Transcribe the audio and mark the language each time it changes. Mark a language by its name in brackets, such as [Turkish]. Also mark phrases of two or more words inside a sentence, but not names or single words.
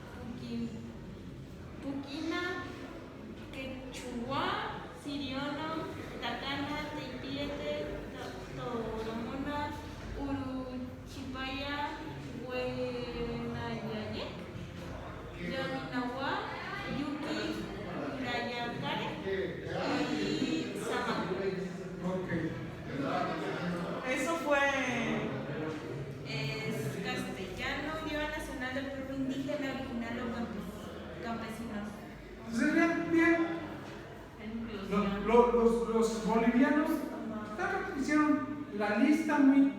[Spanish] puquina, quechua, siriono, tacana, teipiete, toromona, uruchipaya, huenayayek, yoninawa, yuki, urayacare y sama. Ok. Eso fue. Es castellano, idioma nacional del pueblo indígena original o campesinos. Entonces, bien. Los bolivianos hicieron la lista muy.